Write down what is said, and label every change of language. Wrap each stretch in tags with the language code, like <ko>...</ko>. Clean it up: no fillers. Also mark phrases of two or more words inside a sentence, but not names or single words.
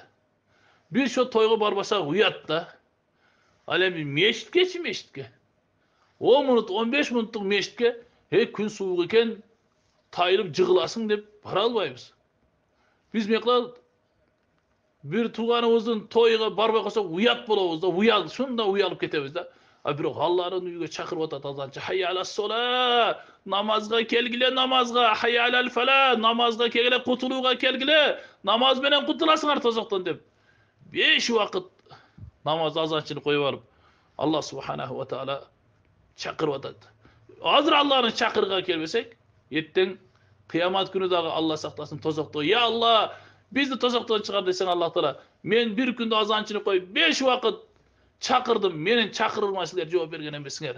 <ky>Биз ошо тойго барбасак уят да. Ал эми мешитке 10 мүнөт, 15 мүнөттүк мешитке күн суук экен, тайылып жыгыласың деп бара албайбыз. Биз мекла бир тууганыбыздын тойга барбай калсак уят болобуз да, шунда уялып кетебиз да. Бирок Алланын үйгө чакырып атат азанчы.</ky> <ar>حي على الصلاة,</ar> <ky>намазга келгиле намазга,</ky> <ar>حي على الفلاح,</ar> <ky>намазга келгиле кутулууга келгиле, namaz менен кутуласыңар тозоктон деп. 5 убакыт намаз азанчыны коюп алып,</ky> <ar>الله سبحانه وتعالى</ar> <ky>чакырып атат. Азыр Алланын чакырга келбесек, эртең кыямат күнү дагы Алла сактасын тозокто.</ky> <ar>يا الله,</ar> <ky>бизди тозоктон чыгар десең</ky> <ar>الله تعالى,</ar> <ky>мен бир күндө азанчыны коюп 5 убакыт чакырдым, менин чакырыгыма силер жооп берген эмессиңер.</ky>